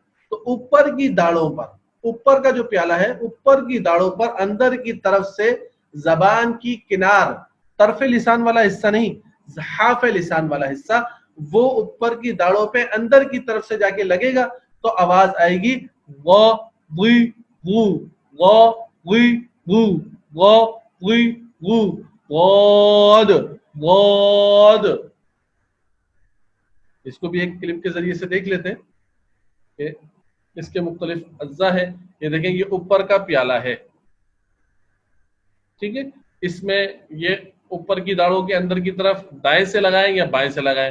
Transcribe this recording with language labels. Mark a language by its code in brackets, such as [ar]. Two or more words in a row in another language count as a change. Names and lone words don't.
[ur] تو اوپر کی داڑوں پر، اوپر کا جو پیالہ ہے اوپر کی داڑوں پر اندر کی طرف سے زبان کی کنار، [ar] طرف لسان [ur] والا حصہ نہیں، [ar] حاف لسان [ur] والا حصہ، وہ اوپر کی داڑوں پہ اندر کی طرف سے جا کے لگے گا تو آواز آئے گی و وی وو و وی وو و وی وو واد واد. اس کو بھی ایک کلپ کے ذریعے سے دیکھ لیتے ہیں کہ اس کے مختلف اجزاء ہیں. یہ دیکھیں یہ اوپر کا پیالہ ہے، ٹھیک ہے. اس میں یہ اوپر کی داڑوں کے اندر کی طرف دائیں سے لگائیں یا بائیں سے لگائیں.